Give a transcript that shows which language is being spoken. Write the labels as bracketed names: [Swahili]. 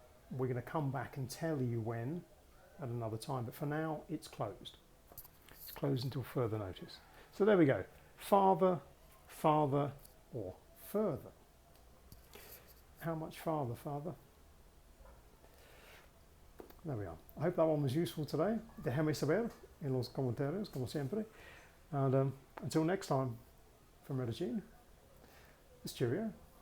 [English] We're going to come back and tell you when at another time, but for now it's closed. It's closed until further notice. So there we go. Father, father, or further. How much farther, father? There we are. I hope that one was useful today. [Spanish] Déjame saber en los comentarios, como siempre. [English] And until next time, from Medellin, it's Cheerio.